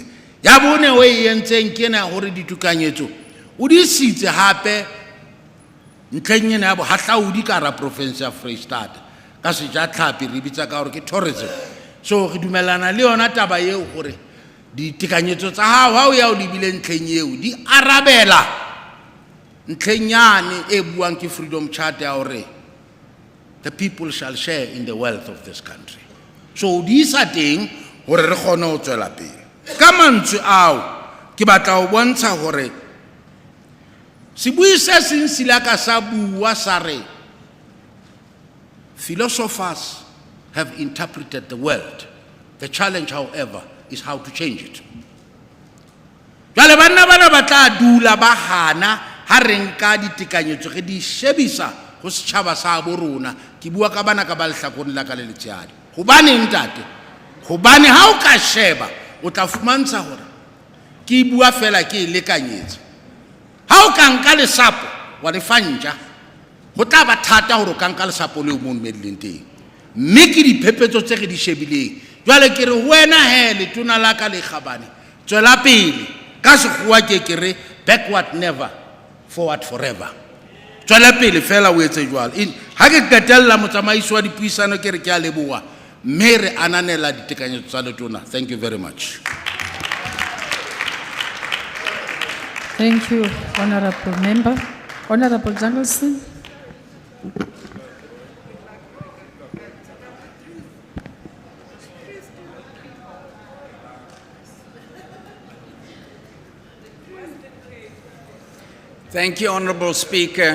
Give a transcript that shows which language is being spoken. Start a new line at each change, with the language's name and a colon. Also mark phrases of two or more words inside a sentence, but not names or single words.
Southern Sotho: Ya bone o e entseng ke ena hore ditekanyetso o di sitse hape ntlheng ena ya bohahlaudi ka hara province ya Kroonstad ka sejatlhapi re bitsa ka hore ke tourism. So re dumellana le yona taba eo hore ditekanyetso tsa hao ha o ya o lebile ntlheng eo di arabela ntlheng yane e buang ke Freedom Charter ya hore
English: the people shall share in the wealth of this country.
Southern Sotho: So di isa teng hore re kgone ho tswela pele. Ka mantswe ao ke batla ho bontsha hore sebui se seng sila ka sa bua sa re
English: philosophers have interpreted the world. The challenge, however, is how to change it.
Southern Sotho: Jale banna bana ba tla dula ba hana ha re nka ditekanyetso re di shebisa ho setjhaba sa bo rona. Ke bua ka bana ka ba lehlakoreng la ka le letshehadi. Hobane ntate, hobane ha o ka sheba o tla fumantsha hore ke bua fela ke lekanyetsa. Ha o ka nka lesapo wa le fanja go tla ba thata hore o ka nka lesapo le mo medleng teng. Mme ke diphephetso tse re di shebileng. Jwale ke re wena he letona la ka le Kgabane tswela pele ka sekgowa ke re
English: backward never forward forever.
Southern Sotho: Tswela pele fela o etse jwalo. Ha ke qetella motsamaisi wa dipuisano ke re ke a leboha mme re ananela ditekanyetso tsa letona.
English: Thank you very much. Thank you, Honorable Member. Honorable Jangleson. Thank you, Honourable Speaker.